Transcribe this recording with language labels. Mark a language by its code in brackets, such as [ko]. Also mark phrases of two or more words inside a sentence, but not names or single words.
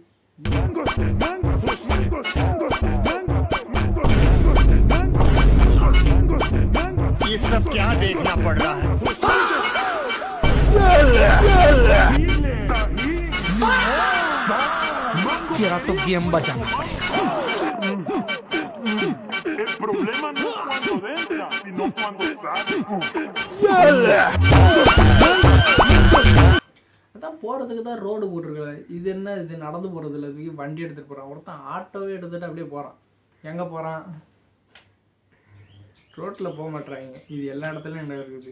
[hi] ये सब क्या देखना पड़ रहा है? तेरा तो गेम बचाना पड़ेगा. [es] El problema no es cuando entra, sino cuando sale. [ta] அதான் போகிறதுக்கு தான் ரோடு போட்டிருக்கல. இது என்ன, இது நடந்து போகிறது இல்லை, இதுக்கு வண்டி எடுத்துகிட்டு போகிறான். ஒருத்தன் ஆட்டோவே எடுத்துகிட்டு அப்படியே போகிறான். எங்கே போகிறான்? ரோட்டில் போக மாட்டாங்க. இது எல்லா இடத்துலையும் என்ன இருக்குது.